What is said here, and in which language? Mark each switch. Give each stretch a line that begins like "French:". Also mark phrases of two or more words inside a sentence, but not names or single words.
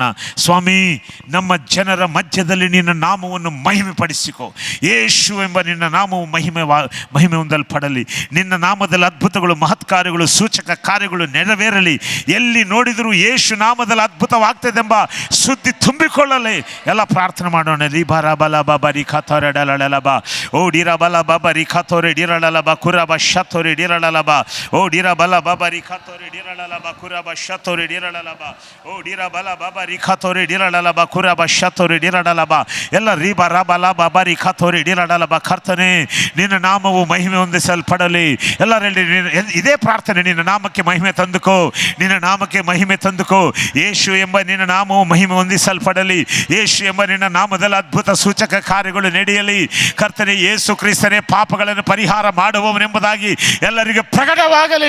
Kannada: ಸ್ವಾಮಿ, ನಮ್ಮ ಜನರ ಮಧ್ಯದಲ್ಲಿ ನಿನ್ನ ನಾಮವನ್ನು ಮಹಿಮೆ ಪಡಿಸಿಕೊ. ಯೇಸು ಎಂಬ ನಿನ್ನ ನಾಮವು ಮಹಿಮೆ ಹೊಂದಲ್ಪಡಲಿ. ನಿನ್ನ ನಾಮದಲ್ಲಿ ಅದ್ಭುತಗಳು, ಮಹತ್ ಕಾರ್ಯಗಳು, ಸೂಚಕ ಕಾರ್ಯಗಳು ನೆರವೇರಲಿ. ಎಲ್ಲಿ ನೋಡಿದರೂ ಯೇಸು ನಾಮದಲ್ಲಿ ಅದ್ಭುತವಾಗ್ತದೆಂಬ ಸುದ್ದಿ ತುಂಬಿಕೊಳ್ಳಲಿ. ಎಲ್ಲ ಪ್ರಾರ್ಥನೆ ಮಾಡೋಣ. ರಿಬಾರ ಬಲ ಬಾಬಾ ರಿಖಾತೋರೆ ಡಲಡಲಬ ಓ ಡಿರ ಬಲ ಬಾಬಾ ರಿಖಾತೋರೆ ಡಿರಳಲಬ ಕುರಬ ಶತೋರೆ ಡಿರಳಲಬ ಓ ಡಿರ ಬಲ ಬಾಬಾ ರಿಖಾತೋರೆ ಡಿರಳಲಬ ಕುರಬ ಶತೋರೆ ಡಿರಳಲಬ ಓ ಡಿರ ಬಲ ಬಾಬಾ ರಿಖಾತೋರೆ ಡಿರಳಲಬ ಕುರಬ ಶತೋರೆ ಡಿರಳಲಬ ಎಲ್ಲ ರಿಬಾರ ಬಲ ಬಾಬಾ ರಿಖಾತೋರೆ ಡಿರಳಲಬ. ಕರ್ತನೆ, ನಿನ್ನ ನಾಮವು ಮಹಿಮೆ ಹೊಂದಿಸಲ್ಪಡಲಿ. ಎಲ್ಲರಲ್ಲಿ ಇದೇ ಪ್ರಾರ್ಥನೆ. ನಿನ್ನ ನಾಮಕ್ಕೆ ಮಹಿಮೆ ತಂದುಕೋ, ನಿನ್ನ ನಾಮಕ್ಕೆ ಮಹಿಮೆ ತಂದುಕೋ. ಯೇಸು ಎಂಬ ನಿನ್ನ ನಾಮವು ಮಹಿಮೆ ಹೊಂದಿಸಲ್ಪಡಲಿ. ಯೇಸು ಎಂಬ ನಿನ್ನ ನಾಮದಲ್ಲಿ ಅದ್ಭುತ ಸೂಚಕ ಕಾರ್ಯಗಳು ನಡೆಯಲಿ. ಕರ್ತನೆ, ಯೇಸು ಕ್ರಿಸ್ತನೇ ಪಾಪಗಳನ್ನು ಪರಿಹಾರ ಮಾಡುವವನೆಂಬುದಾಗಿ ಎಲ್ಲರಿಗೆ ಪ್ರಕಟವಾಗಲಿ.